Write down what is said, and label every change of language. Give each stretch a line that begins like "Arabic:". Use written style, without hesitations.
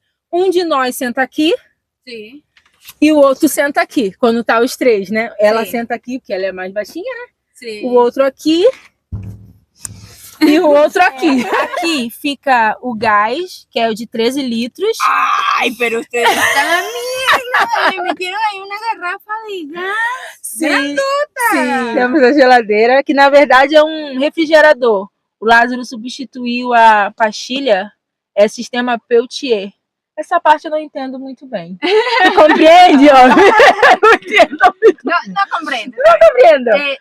Portuguese: Um de nós senta aqui. Sim. E o outro senta aqui, quando tá os três, né? Ela Sim. senta aqui, porque ela é mais baixinha, né? Sim. O outro aqui. E o outro aqui. Aqui fica o gás, que é o de 13 litros.
Spanish: Ay, pero ustedes están amigos. Le metieron ahí una garrafa de gas.
Portuguese: Sim, sim. Temos a geladeira, que na verdade é um refrigerador. O Lázaro substituiu a pastilha, é sistema Peltier. Essa parte eu não entendo muito bem. Tu compreende, ó? Não entendo muito.
Spanish: No comprendo.
Portuguese: Não compreendo.